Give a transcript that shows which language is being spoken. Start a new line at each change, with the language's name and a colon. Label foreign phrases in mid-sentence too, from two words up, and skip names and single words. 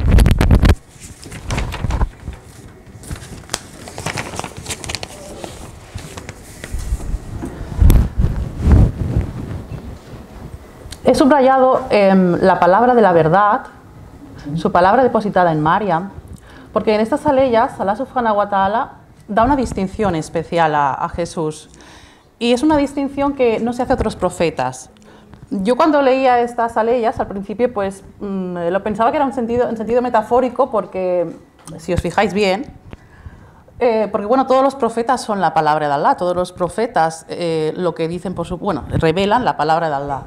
Spanish: He subrayado la palabra de la verdad, su palabra depositada en Mariam, porque en estas aleyas Allah
Arabic: سبحانه وتعالى
Spanish: da una distinción especial a Jesús. Y es una distinción que no se hace a otros profetas. Yo cuando leía estas aleyas, al principio, pues lo pensaba que era en sentido metafórico, porque si os fijáis bien, porque bueno, todos los profetas son la palabra de Allah, todos los profetas lo que dicen, revelan la palabra de Allah.